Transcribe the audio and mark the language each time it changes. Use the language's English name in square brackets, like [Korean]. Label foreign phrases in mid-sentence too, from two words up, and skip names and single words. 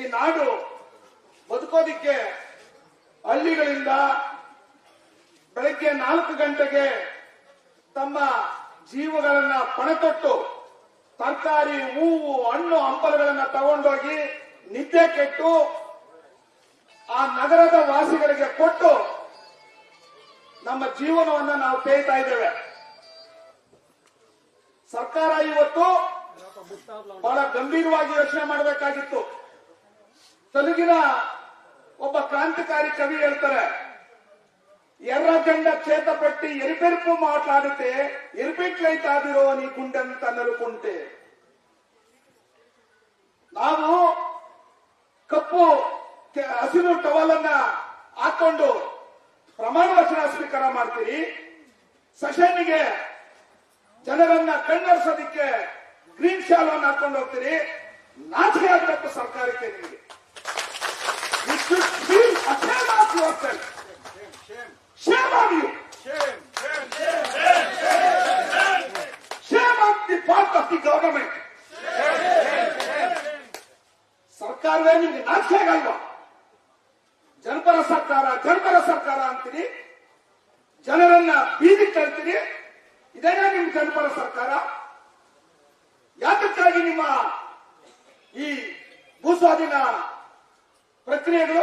[Kannada] ನಾಡು ಬದುಕೋದಿಕ್ಕೆ ಹಳ್ಳಿಗಳಿಂದ ಬೆಳಗ್ಗೆ 4 ಗಂಟೆಗೆ ತಮ್ಮ ಜೀವಗಳನ್ನ ಪಣತೊಟ್ಟು ತರಕಾರಿ, ಹೂವು, ಹಣ್ಣು, ಹಂಪಲುಗಳನ್ನ ತಗೊಂಡೋಗಿ ನಿದ್ದೆ ಕೆಟ್ಟು ಆ ನಗರದ ವಾಸಿಗಳಿಗೆ ಕೊಟ್ಟು ನಮ್ಮ ಜೀವನವನ್ನ ನಾವು ತೇಯ್ತಾ ಇದ್ದೇವೆ. ಸರ್ಕಾರ ಇವತ್ತು ಬಹಳ ಗಂಭೀರವಾಗಿ ಯೋಚನೆ ಮಾಡಬೇಕಾಗಿತ್ತು. ತೆಲುಗಿನ ಒಬ್ಬ ಕ್ರಾಂತಿಕಾರಿ ಕವಿ ಹೇಳ್ತಾರೆ, [Telugu] ఎర్ర జెండా చేత పెట్టి ఎరిపెరుపు మాట్లాడితే ఎరిపెట్లయితాదిరో నీ గుండెంత నలుకుంటే. [Kannada] ನಾವು ಕಪ್ಪು ಹಸಿರು ಟವಲ್ ಅನ್ನ ಹಾಕೊಂಡು ಪ್ರಮಾಣ ವಚನ ಸ್ವೀಕಾರ ಮಾಡ್ತೀರಿ, ಸೆಷನ್ಗೆ ಜನರನ್ನ ಕಣ್ಣರಿಸೋದಿಕ್ಕೆ ಗ್ರೀನ್ ಶಾಲನ್ನು ಹಾಕೊಂಡು ಹೋಗ್ತೀರಿ. ನಾಚಿಕೆ ಆಗಬೇಕು ಸರ್ಕಾರಕ್ಕೆ. [English] ನಿಮಗೆ you should feel ashamed of yourself. Shame on you. Shame on the part of the government. [Kannada] ಸರ್ಕಾರವೇ ನಿಮ್ಗೆ ನಾಚಿಕೆ ಆಗಲ್ವಾ? ಜನಪರ ಸರ್ಕಾರ ಅಂತೀರಿ, ಜನರನ್ನ ಬೀದಿ ತಳ್ತೀರಿ. ಇದೇನಾ ನಿಮ್ ಜನಪರ ಸರ್ಕಾರ? ಯಾತಕ್ಕಾಗಿ ನಿಮ್ಮ ಈ ಭೂಸ್ವಾಧೀನ ಪ್ರಕ್ರಿಯೆಗಳು?